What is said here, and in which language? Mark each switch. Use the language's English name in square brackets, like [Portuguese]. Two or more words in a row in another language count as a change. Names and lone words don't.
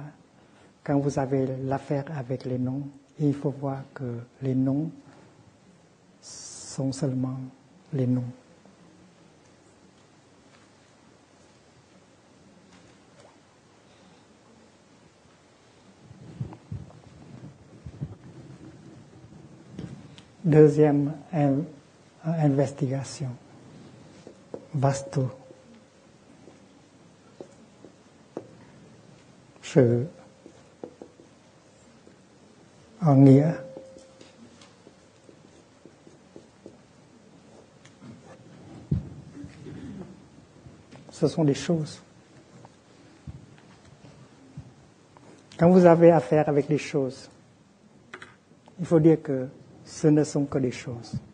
[French] Quand vous avez l'affaire avec les noms, il faut voir que les noms sont seulement les noms. Deuxième investigation, Vastu. [Vietnamese] Sự nghĩa. [French] Ce sont des choses. Quand vous avez affaire avec des choses, il faut dire que ce ne sont que des choses.